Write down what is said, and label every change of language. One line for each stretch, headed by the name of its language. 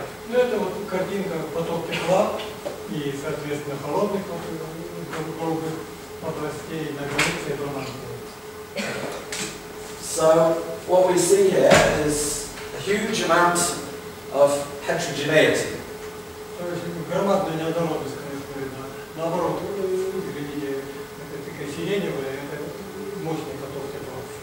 Russian: Ну это вот картинка поток тепла и, соответственно, холодных круглых областей на границе ядра.
English: So what we see here is a huge amount of heterogeneity.
Russian: То есть громадная неоднородность, конечно, видно. Наоборот, видите, это такая сиреневая, это мощный поток тепла.